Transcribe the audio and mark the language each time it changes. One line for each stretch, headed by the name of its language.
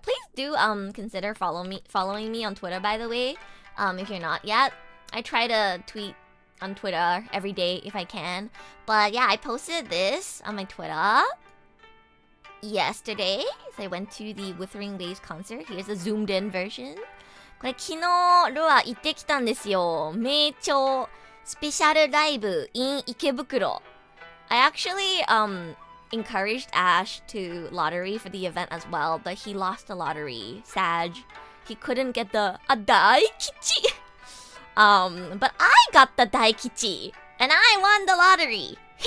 English: Please do consider following me on Twitter, by the way. If you're not yet. I try to tweet on Twitter every day if I can. But yeah, I posted this on my Twitter yesterday. So I went to the Wuthering Waves concert. Here's a zoomed in version.
Japanese: これ昨日ルア行ってきたんですよ。名鳥スペシャルライブ in 池袋.
English: I actually encouraged Ash to lottery for the event as well, but he lost the lottery. Sag. He couldn't get the daikichi. But I got the daikichi, and I won the lottery.